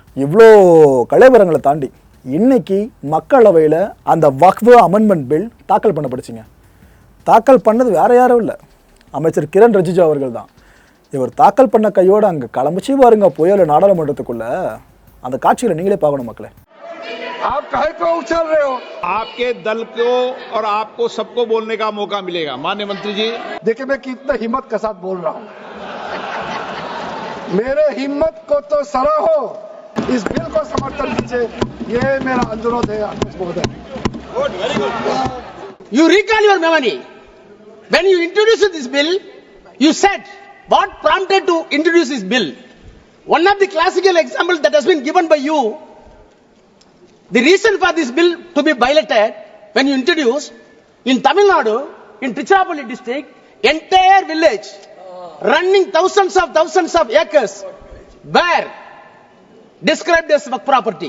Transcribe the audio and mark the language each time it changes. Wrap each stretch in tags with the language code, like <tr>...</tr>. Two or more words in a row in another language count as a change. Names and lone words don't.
<ta>இவ்வளோ கலைவரங்களை தாண்டி இன்னைக்கு மக்களவையில் அந்த வக்ஃபு</ta> <en>amendment bill</en> <ta>தாக்கல் பண்ணப்படுச்சுங்க. தாக்கல் பண்ணது வேற யாரும் இல்லை, அமைச்சர் கிரண் ரிஜிஜு அவர்கள் தான். இவர் தாக்கல் பண்ண கையோடு அங்கே கிளம்பிச்சு பாருங்க புயல் நாடாளுமன்றத்துக்குள்ள. அந்த காட்சிகளை நீங்களே பார்க்கணும் மக்களே.</ta> <hi>आप काहे पे उछल रहे हो? आपके दल को और आपको सबको बोलने का मौका मिलेगा माननीय मंत्री जी। देखिए मैं कितना हिम्मत के साथ बोल रहा हूँ, मेरे हिम्मत को तो सराहो, इस बिल को समर्थन दीजिए, ये मेरा अनुरोध है अध्यक्ष महोदय।</hi> <en>Good, very good. You recall your memory. When you introduced this bill, you said what prompted to introduce this bill. One of the classical examples that has been given by you, the reason for this bill to be piloted when you introduced in Tamil Nadu, in Tiruchirappalli district, entire village running thousands of acres were described as Waqf property.</en>